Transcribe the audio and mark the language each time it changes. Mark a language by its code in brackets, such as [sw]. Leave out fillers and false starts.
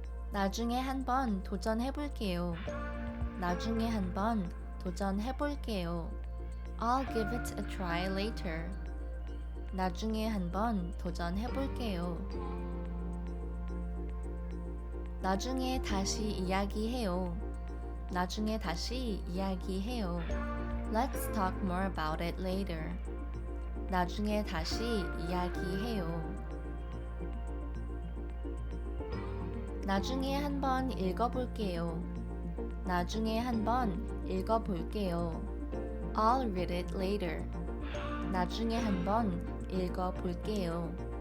[ko] 나중에 한번 도전해볼게요. 나중에 한번 도전해볼게요. [en] I'll give it a try later. [ko] 나중에 한번 도전해볼게요. 나중에 다시 이야기해요. 나중에 다시 이야기해요. [en] Let's talk more about it later. [ko] 나중에 다시 이야기해요. 나중에 한번 읽어볼게요. 나중에 한번 읽어볼게요. [en] I'll read it later. [ko] 나중에 한번 읽어볼게요.